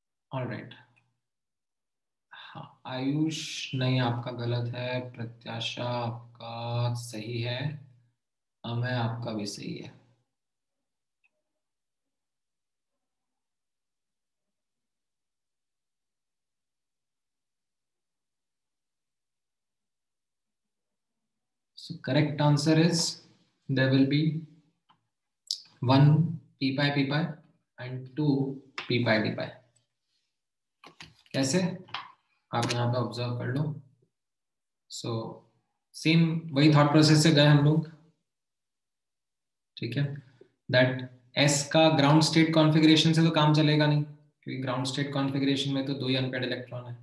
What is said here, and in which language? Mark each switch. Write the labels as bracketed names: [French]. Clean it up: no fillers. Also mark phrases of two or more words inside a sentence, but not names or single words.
[English] ऑलराइट। [Hindi] हाँ आयुष नहीं, आपका गलत है। प्रत्याशा आपका सही है। अमय आपका भी सही है। [English] So correct answer is there will be 1 p pi p pi and 2 p pi d pi। [Hindi] कैसे, आप यहाँ पे ऑब्जर्व कर लो। [English] so same [Hindi] वही [English] thought process [Hindi] से गए हम लोग, ठीक है। दैट एस का [English] ground state configuration [Hindi] से तो काम चलेगा नहीं, क्योंकि [English] ground state configuration [Hindi] में तो 2 ही [English] unpaired electron [Hindi] है।